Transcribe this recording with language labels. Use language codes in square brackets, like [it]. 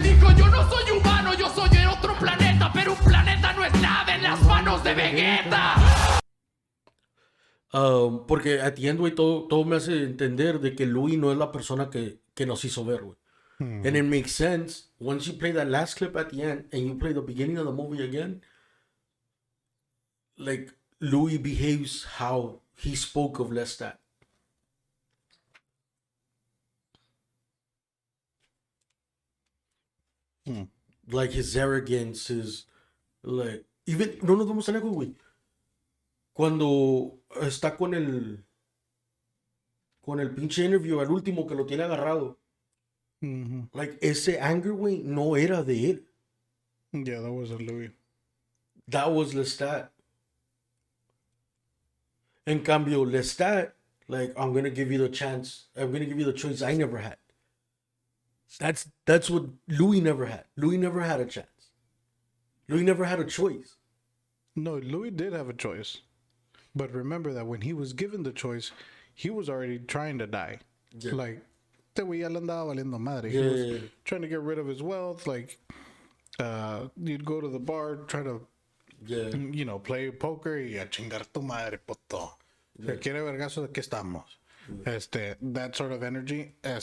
[es] Dijo, yo no soy humano, yo soy de otro planeta, pero un planeta no es nada en las manos de Vegeta. Porque [en] at the end, [es] güey, todo me hace entender de que Louis no es la persona que nos hizo ver, güey. [en] And it makes sense once you play that last clip at the end and you play the beginning of the movie again. Like, Louis behaves how he spoke of Lestat. Like, his arrogance, his, like, even, [es] no nos vamos a lejos, güey. Cuando está con el pinche interview, el último que lo tiene agarrado. Like, ese anger, güey, no era de él. [en] Yeah, that wasn't Louis. That was Lestat. [es] En cambio, [en] Lestat Like, I'm gonna give you the chance. I'm gonna give you the choice I never had. That's what Louis never had. Louis never had a chance. Louis never had a choice. No, Louis did have a choice. But remember that when he was given the choice, he was already trying to die. Yeah. [es] Like, este güey ya le andaba valiendo madre. He [en] Yeah, was yeah, yeah. trying to get rid of his wealth. Like, you'd go to the bar, try to, Yeah. you know, play poker [es] y a chingar tu madre, puto. Se quiere vergazo, de qué estamos. [en] That sort of energy.